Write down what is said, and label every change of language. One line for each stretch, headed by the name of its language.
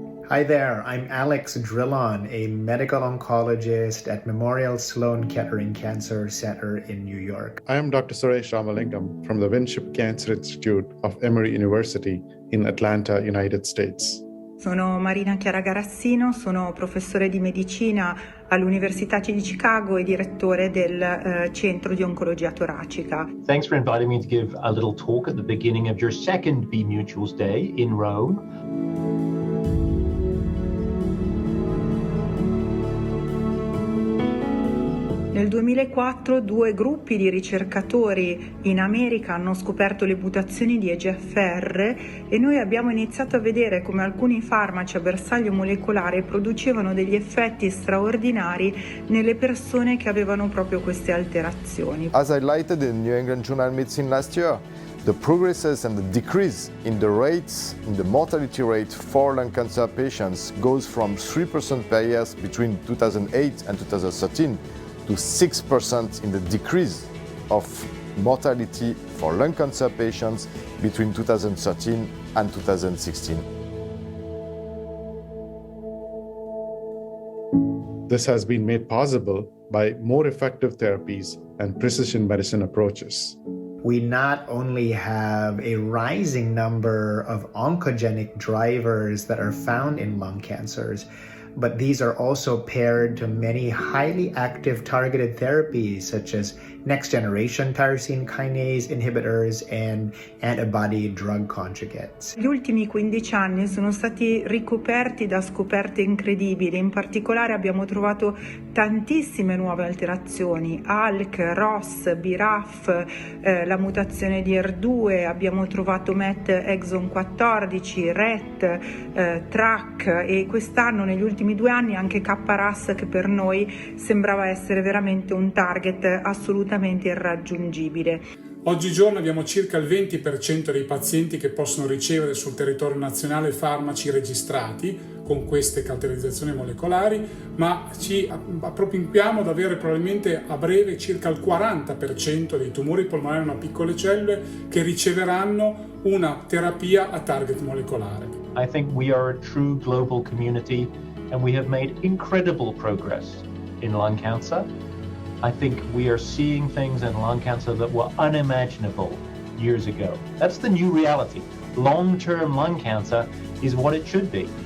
English: Hi there, I'm Alex Drillon, a medical oncologist at Memorial Sloan Kettering Cancer Center in New York. I am Dr. Suresh Ramalingam from the Winship Cancer Institute of Emory University in Atlanta, United States.
Italian: Sono Marina Chiara Garassino, sono professore di medicina all'Università di Chicago e direttore del Centro di Oncologia Toracica.
English: Thanks for inviting me to give a little talk at the beginning of your second Be MUT-ual Day in Rome.
Italian: Nel 2004 due gruppi di ricercatori in America hanno scoperto le mutazioni di EGFR e noi abbiamo iniziato a vedere come alcuni farmaci a bersaglio molecolare producevano degli effetti straordinari nelle persone che avevano proprio queste alterazioni.
English: As highlighted in New England Journal of Medicine last year, the progresses and the decrease in the rates, in the mortality rate for lung cancer patients goes from 3% per year between 2008 and 2013 to 6% in the decrease of mortality for lung cancer patients between 2013 and 2016. This has been made possible by more effective therapies and precision medicine approaches. We not only have a rising number of oncogenic drivers that are found in lung cancers, but these are also paired to many highly active targeted therapies such as next-generation tyrosine kinase inhibitors and antibody drug conjugates.
Italian: Gli ultimi 15 anni sono stati ricoperti da scoperte incredibili, in particolare abbiamo trovato tantissime nuove alterazioni, ALK, ROS, BRAF, la mutazione di ER2, abbiamo trovato MET exon 14, RET, TRAC e quest'anno negli ultimi 2 anni anche KRAS, che per noi sembrava essere veramente un target assolutamente irraggiungibile. Oggigiorno abbiamo circa il 20% dei pazienti che possono ricevere sul territorio nazionale farmaci registrati con queste caratterizzazioni molecolari, ma ci appropinquiamo ad avere probabilmente a breve circa il 40% dei tumori polmonari a piccole cellule che riceveranno una terapia a target molecolare.
English: I think we are a true global community and we have made incredible progress in lung cancer. I think we are seeing things in lung cancer that were unimaginable years ago. That's the new reality. Long-term lung cancer is what it should be.